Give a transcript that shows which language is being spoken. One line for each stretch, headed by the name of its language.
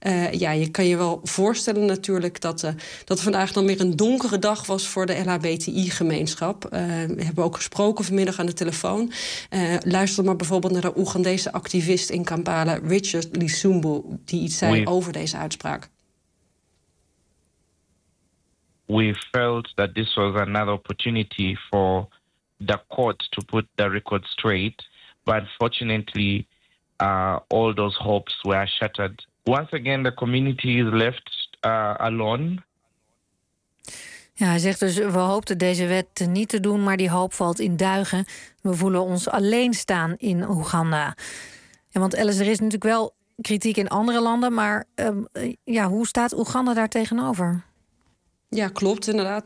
Dutch: Ja, je kan je wel voorstellen natuurlijk dat vandaag dan weer een donkere dag was voor de LHBTI-gemeenschap. We hebben ook gesproken vanmiddag aan de telefoon. Luister maar bijvoorbeeld naar de Oegandese activist in Kampala, Richard Lisumbu, die iets zei over deze uitspraak.
English: We felt that this was another opportunity for the court to put the record straight, but unfortunately all those hopes were shattered. Once again, the community is left alone.
Dutch: Ja, hij zegt dus, we hoopten deze wet niet te doen, maar die hoop valt in duigen. We voelen ons alleen staan in Oeganda. Ja, want Alice, er is natuurlijk wel kritiek in andere landen, maar hoe staat Oeganda daar tegenover? Ja, klopt inderdaad.